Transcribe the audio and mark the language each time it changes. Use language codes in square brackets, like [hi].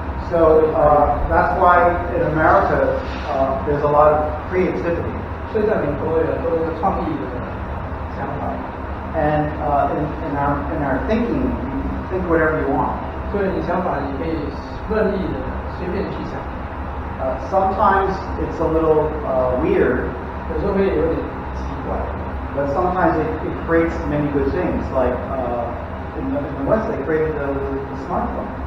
[en] So that's why in America there's a lot of creativity. [zh] 所以在美国有很多创意的想法。 [en] And in our thinking, you think whatever you want. [zh] 所以你想法你可以任意的随便去想。 [en] Sometimes it's a little weird. [zh] 有时候会有点奇怪。 [en] But sometimes it creates many good things. Like in the West, they created the smartphone.